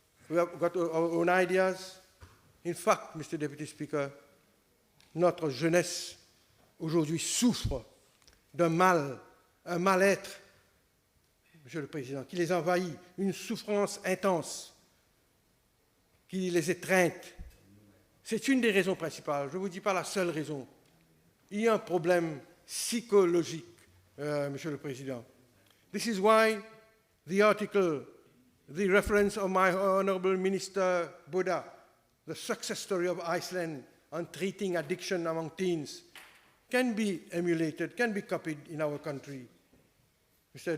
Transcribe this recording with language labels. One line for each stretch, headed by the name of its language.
English: We have got our own ideas. In fact, Mr. Deputy Speaker,
French: notre jeunesse aujourd'hui souffre d'un mal, un mal-être, Monsieur le Président, qui les envahit, une souffrance intense qui les étreinte. C'est une des raisons principales, je ne vous dis pas la seule raison. Il y a un problème psychologique, Monsieur le Président.
English: This is why the article, the reference of my Honorable Minister Buddha, the success story of Iceland on treating addiction among teens, can be emulated, can be copied in our country. Mr.